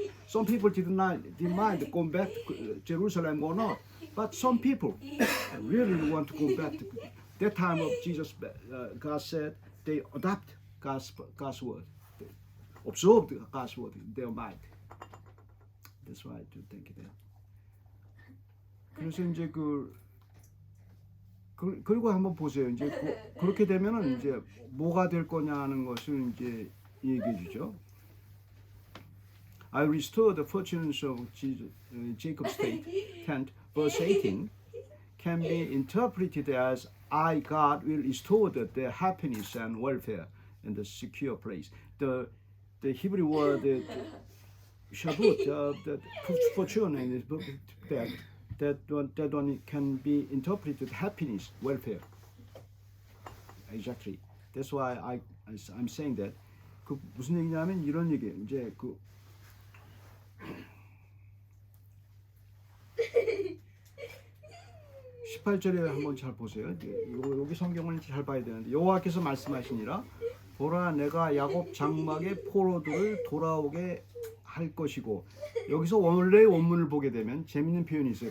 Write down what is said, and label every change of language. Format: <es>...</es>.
<en>Some people didn't mind going back to Jerusalem or not, but some people really want to go back to that time of Jesus. God said they adopt God's word, they absorb God's word in their mind. That's why I do think that.</en> <ko>그래서 이제 그리고 한번 보세요. 이제 그렇게 되면은 이제 뭐가 될 거냐는 것을 이제 얘기해 주죠.</ko> <en>I restore the fortunes of Jacob's state, Kent, verse 18, can be interpreted as I, God, will restore their happiness and welfare in the secure place. The Hebrew word shabut, the fortune, and that one can be interpreted happiness, welfare. Exactly. That's why I'm saying that.</en> <ko>그 무슨 얘기냐면 이런 얘기예요. 이제 그 18절에 한번 잘 보세요. 여기 성경을 잘 봐야 되는데 여호와께서 말씀하시니라 보라 내가 야곱 장막의 포로들을 돌아오게 할 것이고 여기서 원래 원문을 보게 되면 재밌는 표현이 있어요.</ko>